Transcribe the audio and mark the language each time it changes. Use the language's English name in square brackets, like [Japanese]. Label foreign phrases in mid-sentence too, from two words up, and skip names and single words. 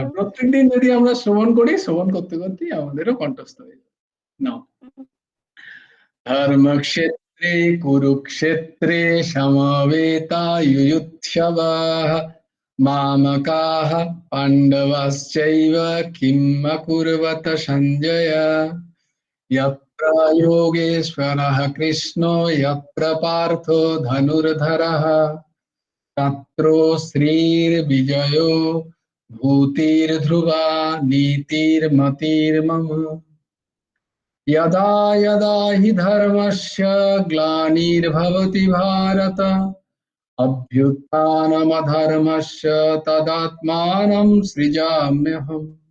[Bangla] প্রত্যেকদিন যদি আমরা শ্রবণ করি, শ্রবণ করতে করতেই আমাদেরও কণ্ঠস্থ হয়ে যাবে। নাও। [Sanskrit] ধর্মক্ষেত্রে কুরুক্ষেত্রে সমবেতায়ুযুৎসবাः মামকাः পাণ্ডবাশ্চৈব কিম অকুর্বত সঞ্জয়। यत्र योगेश्वरः कृष्णो यत्र पार्थो धनुर्धरः तत्र श्रीर्विजयो भूतिर्ध्रुवा नीतिर्मतिर्मम। यदा यदा हि धर्मस्य ग्लानिर्भवति भारत अभ्युत्थानमधर्मस्य तदात्मानं सृजाम्यहम्।